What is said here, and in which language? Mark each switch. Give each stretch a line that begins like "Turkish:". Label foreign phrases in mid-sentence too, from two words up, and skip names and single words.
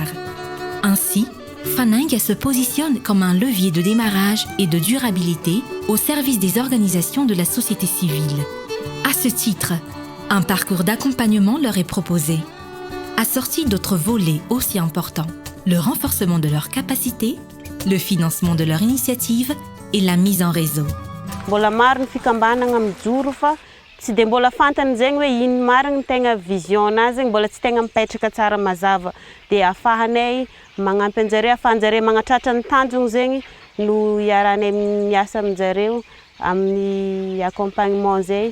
French: Ainsi, Faneng se positionne comme un levier de démarrage et de durabilité au service des organisations de la société civile. À ce titre, un parcours d'accompagnement leur est proposé, assorti d'autres volets aussi importants, le renforcement de leurs capacités, le financement de leurs initiatives et la mise en réseau.
Malagasy: Mbola maro ny fikambanana mijoro fa tsy dia mbola fantany zegny hoe ino marina ny tegna vision nazy mbola tsy tegna mipetraka tsara mazava dia afahanay magnampy anjareo afahanjareo magnatratra ny tanjona zegny no iaranay miasa aminjareo amin'ny accompagnement zay.